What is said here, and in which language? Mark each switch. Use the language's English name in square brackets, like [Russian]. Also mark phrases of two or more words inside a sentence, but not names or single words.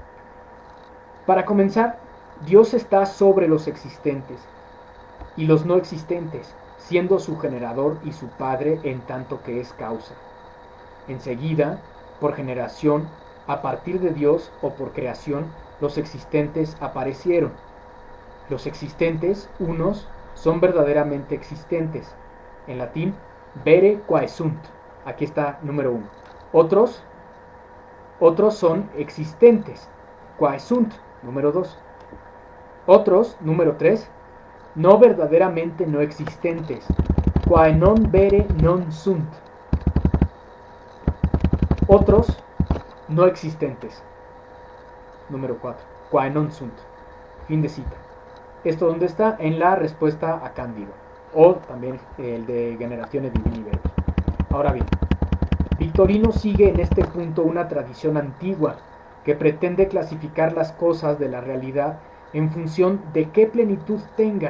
[Spanish] Para comenzar, Dios está sobre los existentes y los no existentes, siendo su generador y su padre en tanto que es causa. Enseguida, por generación, a partir de Dios o por creación, los existentes aparecieron. Los existentes, unos, son verdaderamente existentes. En latín, [Latin] vere quae sunt. [Spanish] Aquí está número 1. Otros son existentes. [Latin] Quae sunt, [Spanish] número 2. Otros, número 3, no verdaderamente no existentes. [Latin] Quae non vere non sunt. [Spanish] Otros no existentes. Número 4. [Latin] Quae non sunt. [Spanish] Fin de cita. ¿Esto dónde está? En la respuesta a Cándido. O también el de Generazione Divini Verbis. Ahora bien, Victorino sigue en este punto una tradición antigua que pretende clasificar las cosas de la realidad en función de qué plenitud tengan.